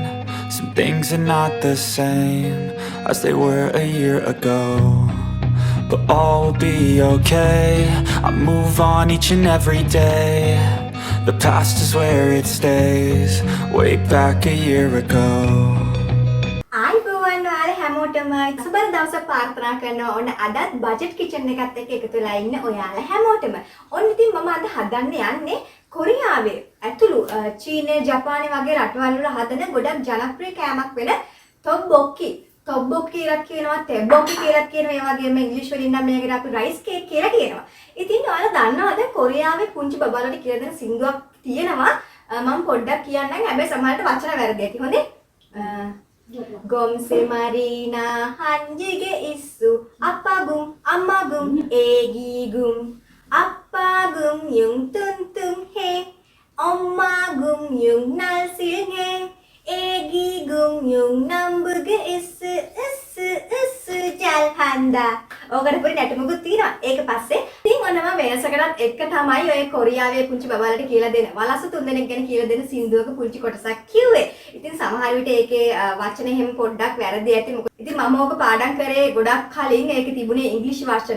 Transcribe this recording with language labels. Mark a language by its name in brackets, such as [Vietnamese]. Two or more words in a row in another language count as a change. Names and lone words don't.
[English] Some things are not the same as they were a year ago, but all will be okay. I move on each and every day. The past is where it stays, way back a year ago. [Sinhala] ආයිබෝවන් ඔයාලා හැමෝටම සුබ දවසක් ප්‍රාර්ථනා කරනවා. ඔන්න අදත් බජට් කිචන් එකත් එක්ක එකතු වෙලා ඉන්න ඔයාලා හැමෝටම. ඔන්න ඉතින් මම අද හදන්න යන්නේ කොරියාවේ ඇතුළු චීනය ජපානය වගේ රටවල් වල හදන ගොඩක් ජනප්‍රිය කෑමක් වෙන tteokbokki. tteokbokki කියලා කියනවා, tteokbokki කියලා කියනවා. ඒ වගේම ඉංග්‍රීසි වලින් නම් මේකට අපි [English] rice cake [Sinhala] කියලා කියනවා. ඉතින් ඔයාලා දන්නවද කොරියාවේ පුංචි බබාලට කියලා දෙන සින්දුවක් තියෙනවා. මම පොඩ්ඩක් කියන්නම්. හැබැයි සමහරට වචන වැරදි ඇති. හොඳේ? [Korean] 곰세 마리가 한집에 있어 아빠곰 엄마곰 애기곰 아빠곰은 뚱뚱해 엄마곰은 날씬해 애기곰은 남부게 있어 있어 있어 잘한다. [Sinhala] ඕකට පොඩි නැටුමකුත් තියෙනවා. ඒක පස්සේ ඉතින් ඔන්න මම වෙනසකටත් එක්ක තමයි ඔය කොරියාවේ පුංචි බබාලට කියලා දෙන වලස්ස තුන්දෙනෙක් ගැන කියලා දෙන සින්දුවක පුංචි කොටසක් කිව්වේ. ඉතින් සමහර විට ඒකේ වචන එහෙම පොඩ්ඩක් වැරදි ඇති. මොකද ඉතින් මම ඕක පාඩම් කරේ ගොඩක් කලින්. ඒකේ තිබුණේ ඉංග්‍රීසි වචන.